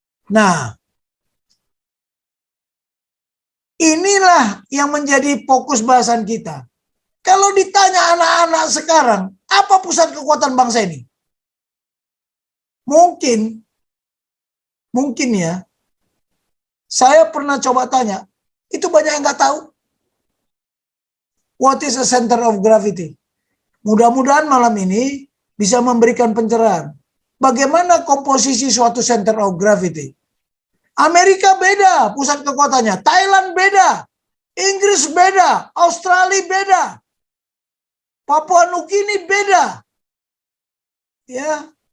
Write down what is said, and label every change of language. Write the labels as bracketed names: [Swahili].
[Indonesian] Nah, inilah yang menjadi fokus bahasan kita. Kalau ditanya anak-anak sekarang, apa pusat kekuatan bangsa ini? Mungkin ya, saya pernah coba tanya, itu banyak yang nggak tahu. [English] What is a center of gravity? [Indonesian] Mudah-mudahan malam ini bisa memberikan pencerahan. Bagaimana komposisi suatu center of gravity? Amerika beda pusat kekuatannya, Thailand beda, Inggris beda, Australia beda, Papua Nugini beda. Ya.